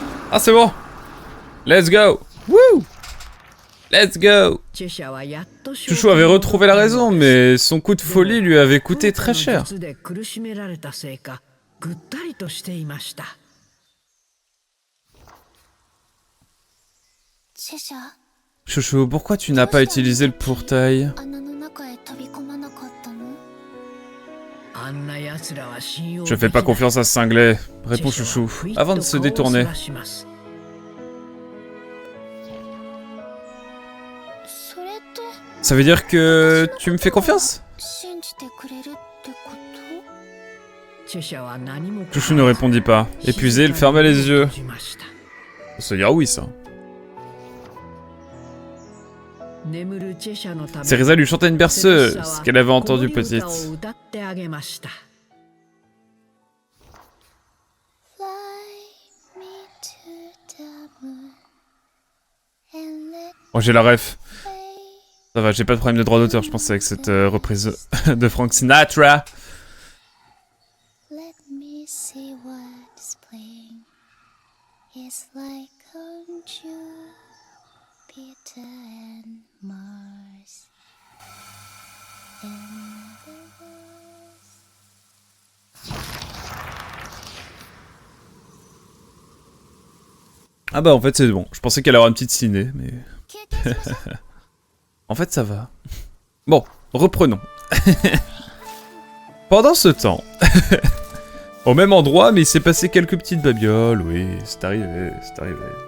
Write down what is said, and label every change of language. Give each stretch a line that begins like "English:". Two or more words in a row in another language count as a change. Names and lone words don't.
French: Ah, c'est bon.
English: Let's go. Woo. Let's go.
Japanese: チェシャはやっと
French: Chouchou avait retrouvé la raison, mais son coup de folie lui avait coûté très cher.
Japanese: 術で苦しめられたせいかぐったりとしていました。チェシャ、
French: Chouchou, pourquoi tu n'as pas utilisé le pourtail?
Japanese: 穴の中へ飛び込まなかったの？あんな奴らは信用
French: Je fais pas confiance à ce cinglé, répond Chouchou, avant de se détourner.
Japanese: それって
French: Ça veut dire que tu me fais confiance?
Japanese: 信じてくれるってこと？
French: Chouchou ne répondit pas. Épuisé, il fermait les yeux. Faut se dire oui, ça. Cereza lui chantait une berceuse, ce qu'elle avait entendu petite. Oh, j'ai la ref. Ça va, j'ai pas de problème de droit d'auteur, je pense, avec cette reprise de Frank Sinatra.
English: Let me see what's playing. It's like on Jupiter and Mars. And the
French: Ah bah en fait c'est bon, je pensais qu'elle allait avoir une petite ciné, mais... En fait ça va. Bon, reprenons. Pendant ce temps, au même endroit, mais il s'est passé quelques petites babioles, oui, c'est arrivé, c'est arrivé.